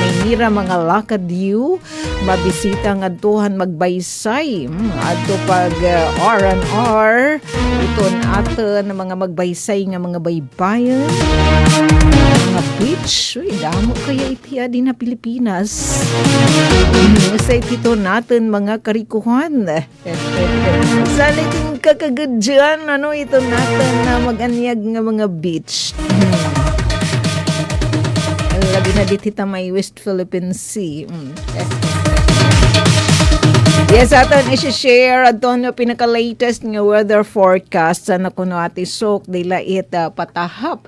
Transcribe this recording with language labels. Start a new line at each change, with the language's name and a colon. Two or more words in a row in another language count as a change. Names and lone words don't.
Waray: ira mga lakadyo, mabisita nga tuhan magbaysay, ato pag R&R, iton aton mga magbaysay nga mga baybayan, mga beach, damo kaya itiya din na Pilipinas. Sa ito natin mga karikuhan. Sana iting kakagudyan, ito natin na mag-anyag nga mga beach. Labi na ditita may West Philippine Sea. Yes, aton isi-share aton yung pinaka-latest nga
English: weather forecast
Waray: sa nakuno ati sok dila ita patahap.